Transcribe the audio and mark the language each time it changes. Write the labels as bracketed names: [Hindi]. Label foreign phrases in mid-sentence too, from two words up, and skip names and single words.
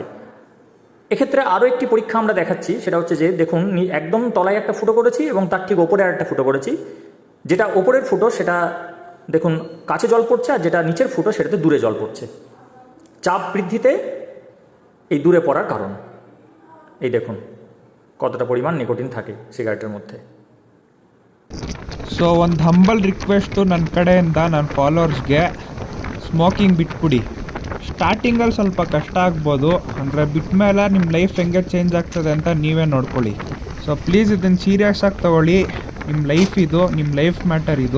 [Bangla] এক্ষেত্রে আরও একটি পরীক্ষা আমরা দেখাচ্ছি, সেটা হচ্ছে যে দেখুন একদম তলায় একটা ফুটো করেছি এবং তার ঠিক ওপরে আর একটা ফুটো করেছি। যেটা ওপরের ফুটো সেটা দেখুন কাছে জল পড়ছে, আর যেটা নিচের ফুটো সেটাতে দূরে জল পড়ছে। চাপ বৃদ্ধিতে এই দূরে পড়ার কারণ। এই দেখুন কতটা পরিমাণ নিকোটিন থাকে সিগারেটের মধ্যে। [Kannada] ಸೊ ಒಂದು [English] humble request [Kannada] ನನ್ನ ಕಡೆಯಿಂದ ನನ್ನ ಫಾಲೋವರ್ಸ್ಗೆ ಸ್ಮೋಕಿಂಗ್ ಬಿಟ್ಬಿಡಿ। ಸ್ಟಾರ್ಟಿಂಗಲ್ಲಿ ಸ್ವಲ್ಪ ಕಷ್ಟ ಆಗ್ಬೋದು, ಅಂದರೆ ಬಿಟ್ಟ ಮೇಲೆ ನಿಮ್ಮ ಲೈಫ್ ಹೆಂಗೆ ಚೇಂಜ್ ಆಗ್ತದೆ ಅಂತ ನೀವೇ ನೋಡ್ಕೊಳ್ಳಿ। [English] so please [Kannada] ಇದನ್ನು ಸೀರಿಯಸ್ ಆಗಿ ತಗೊಳ್ಳಿ, ನಿಮ್ಮ ಲೈಫ್ ಇದು, ನಿಮ್ಮ [English] life matter [Kannada] ಇದು।